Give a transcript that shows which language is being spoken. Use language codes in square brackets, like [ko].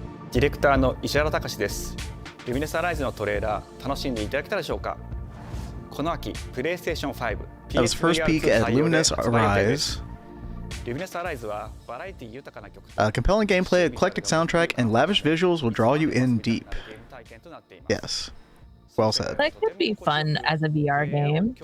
[ja] ディレクターの石原隆です。ルミネスアライズのトレーラー楽しんでいただけたでしょうか。この秋、プレイステーション5、 [en] That was first peek at Luminous Arise. [ja] ルミネスアライズはバラエティ豊かな曲。 [en] Compelling gameplay, eclectic soundtrack, and lavish visuals will draw you in deep. Yes. Well said. That could be fun as a VR game.